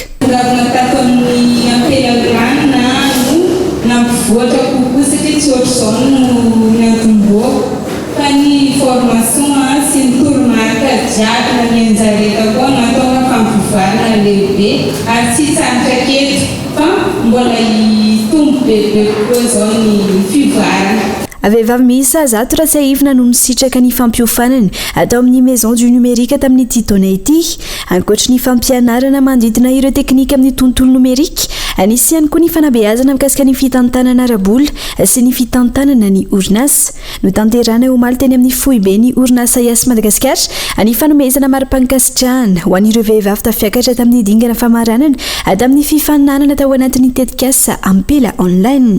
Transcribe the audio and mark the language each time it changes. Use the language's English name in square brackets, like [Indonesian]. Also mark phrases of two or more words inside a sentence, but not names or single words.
[Malagasy] tato amin'ny ampela online nampivoatra kokoa satria tsy ohatr'izao no niantomboako fa ny formation sy ny toromarika jiaby na ny anjareta koa nataona fampivoarana lehibe ary tsy sarotra keto fa mbola hitombo bebe kokoa izao ny fivoarana vehivavy miisa 100 raha tsy ahivina no nisitraka ny fampiofanany atao amin'ny maison du numérique tamin'ny titona ity ankoatra ny fampianarana mandidina ireo teknika amin'ny tontolo nomerika anisy ihany koa ny fanabeazana mikasika ny fitantanana arabola sy ny fitantanana ny orinasa no tanterana omaly teny amin'ny foibe ny orinasa asa Madagasikara ny fanomezana mari-pankasitrahana ho an'ireo vehivavy tafiakatra tamin'ny dingana famaranana tamin'ny fifaninanana tao anatin'ny tetikasa ampela online